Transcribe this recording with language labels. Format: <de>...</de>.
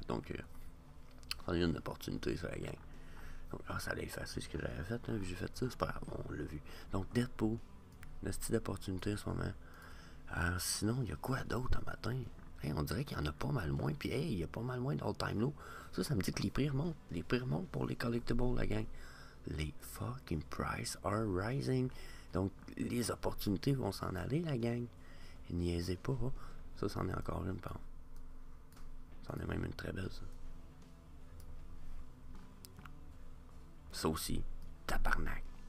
<fr>Donc, on a une opportunité, ça, la gang. Donc, ça allait effacer ce que j'avais fait, hein, vu que j'ai fait ça, c'est pas grave, on l'a vu. Donc, Deadpool, le style d'opportunité en ce moment. Sinon, il y a quoi d'autre un matin? Hey, on dirait qu'il y en a pas mal moins, puis hey, il y a pas mal moins d'all-time low. Ça me dit que les prix remontent. Les prix remontent pour les collectibles, la gang.</fr> <en>Les fucking prices are rising.</en> <fr>Donc, les opportunités vont s'en aller, la gang. Et niaisez pas. Ça, c'en est encore une, pardon. C'en est même une très belle, ça. Ça aussi, tabarnak.</fr>